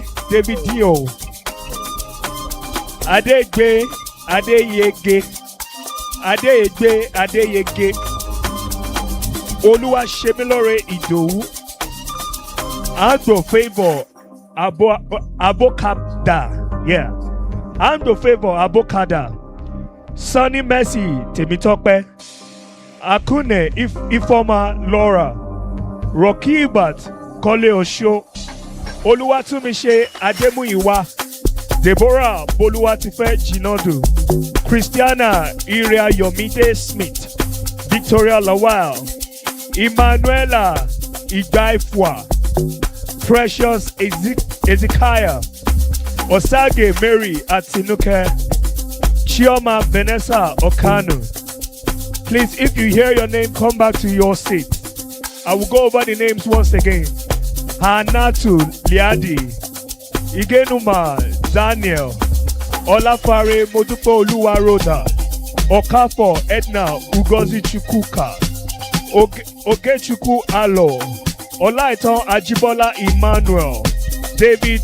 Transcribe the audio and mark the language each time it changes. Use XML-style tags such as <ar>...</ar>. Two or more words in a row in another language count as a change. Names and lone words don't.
<en>David Dio. Adeyege. Oluwa Shemilore Idowu. Ando Favor Abokada. Yeah. Ando Favor Abokada. Sunny Mercy Temitope. Akune Ifoma Laura. Rokibat Kole Osho, Oluwatumise Ademuyiwa, Deborah Boluwatife Jinodu, Christiana Iria Yomide Smith, Victoria Lawal, Emanuela Igaifwa, Precious Ezekiah, Osage Mary Atinuke, Chioma Vanessa Okano. Please, if you hear your name, come back to your seat. I will go over the names once again. Hanatu Liadi, Igenuma Daniel, Olafare Modupo Oluwaroda, Okafo Edna Ugozi Chukuka, Ogechukwu Alo, Olaiton Ajibola Emmanuel, David</en>